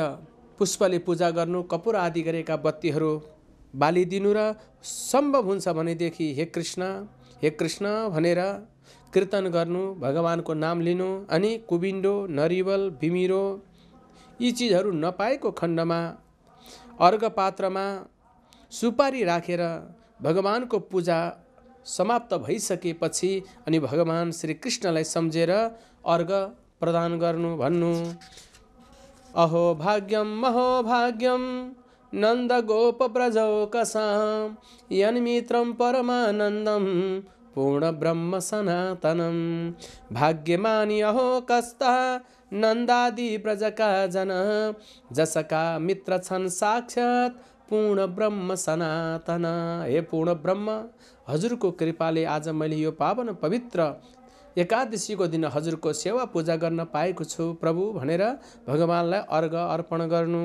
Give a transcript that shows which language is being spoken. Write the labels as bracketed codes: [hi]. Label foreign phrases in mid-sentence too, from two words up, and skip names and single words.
[ne] पुष्पले पूजा गर्नु, कपुर आदि गरेका बत्तीहरू बालिदिनु र सम्भव हुन्छ भनेदेखि हे कृष्ण भनेर कीर्तन गर्नु, भगवानको नाम लिनु अनि कुबिन्डो, नरिवल, बिमिरो यी चीजहरू नपाएको खण्डमा अर्घ पात्रमा सुपारी राखेर भगवानको पूजा समाप्त भइसकेपछि अनि भगवान श्री कृष्णलाई सम्झेर अर्घ प्रदान गर्नु, भन्नु। [sa] अहो भाग्यम महोभाग्यम नन्द गोप ब्रजौकसां यन्मित्रं परमानन्दं पूर्ण ब्रह्म सनातनं। [ne] भाग्यमानी अहो कस्ता नन्दादि ब्रजका जन, जसका मित्र छन् साक्षात् पूर्ण ब्रह्म सनातन। हे पूर्ण ब्रह्म, हजुरको कृपाले आज मैले यो पावन पवित्र एकादशीको दिन हजुरको सेवा पूजा गर्न पाएको छु प्रभु भनेर भगवानलाई अर्घ अर्पण गर्नु।